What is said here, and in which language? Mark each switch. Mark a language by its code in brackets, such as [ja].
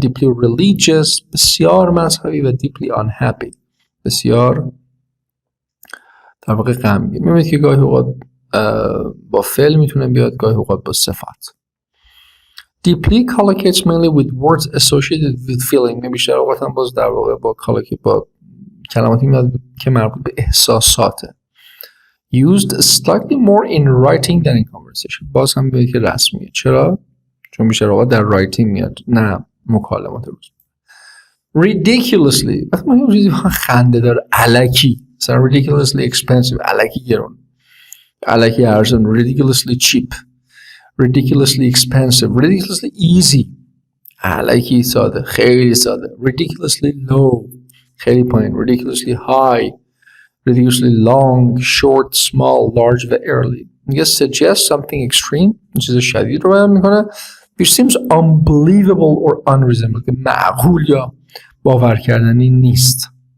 [fa] deeply religious بسیار مذهبی و deeply unhappy بسیار در واقع غمگین. می‌بینید که گاهی اوقات با فعل میتونه بیاد گاهی اوقات با صفت. [en] deeply collocates mainly with words associated with feeling [fa] بیشتر اوقات هم باز در واقع با collocate با کلماتی میاد که مربوط به احساساته [en] used slightly more in writing than in conversation. [fa] باز هم به که رسمیه. چرا؟ چون بیشتر اوقات در رایتینگ میاد نه مکالمات روز. ridiculously وقتی ما یه چیزی خنده داره الکی مثلا ridiculously expensive الکی گرون الکی ارزان ridiculously cheap [en] ridiculously expensive ridiculously easy [fa] الکی ساده خیلی ساده [en] ridiculously low [fa] خیلی پایین [en] ridiculously high ridiculously long short small large و early میگه suggest something extreme [fa] چیز شدید رو بیان میکنه [en] which seems unbelievable or unreasonable [fa] که معقول یا باور کردنی نیست.